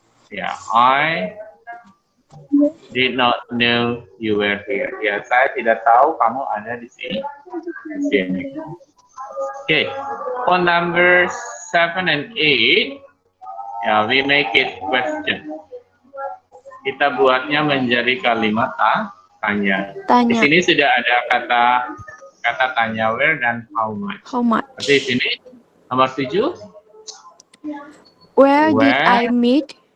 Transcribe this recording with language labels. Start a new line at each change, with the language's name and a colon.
English: Ya, I did not know you were here.
Indonesian: Ya, saya tidak tahu kamu ada di sini.
English: Okay, for number 7 and 8, ya, we make it question.
Indonesian: Kita buatnya menjadi kalimat tanya. Di sini sudah ada kata tanya where dan how much.
English: How much?
Indonesian: Di sini nomor 7.
English: Where did Where? I meet?